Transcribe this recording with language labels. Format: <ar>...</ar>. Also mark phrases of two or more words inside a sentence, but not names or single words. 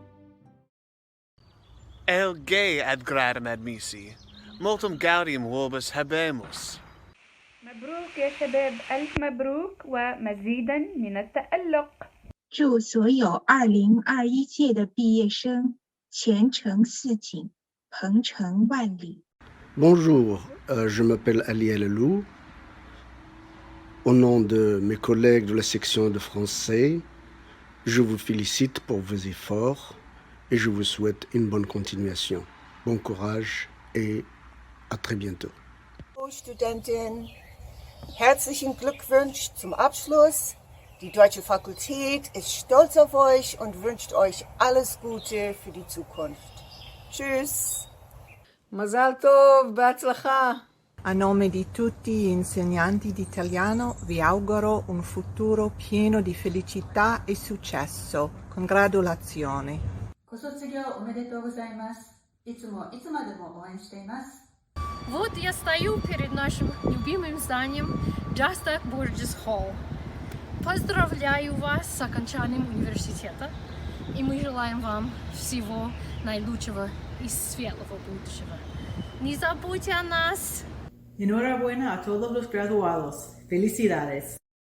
<la>El gay ad gradum admisi, multum gaudium vobis habemus.</la> <ar>مبروك يا شباب ألف مبروك ومزيدا من التألق</ar> <zh>祝所有2021届的毕业生前程似锦，鹏程万里。</zh> <fr>Bonjour, je m'appelle Ali Alalou. Au nom de mes collègues de la section de français, je vous félicite pour vos efforts et je vous souhaite une bonne continuation. Bon courage et à très bientôt.</fr> <de>Studentin, herzlichen Glückwunsch zum Abschluss. Die Deutsche Fakultät ist stolz auf euch und wünscht euch alles Gute für die Zukunft. Tschüss.</de> <he>מזל טוב, בהצלחה.</he> <it>A nome di tutti gli insegnanti di italiano vi auguro un futuro pieno di felicità e successo. Congratulazioni.</it> <ja>ご卒業おめでとうございます。いつもいつまでも応援しています。</ja> <ru>Вот я стою перед нашим любимым зданием Just Burgess Hall. Поздравляю вас с окончанием университета, и мы желаем вам всего наилучшего и светлого будущего. Не забудьте о нас!</ru> <es>Enhorabuena a todos los graduados. Felicidades.</es>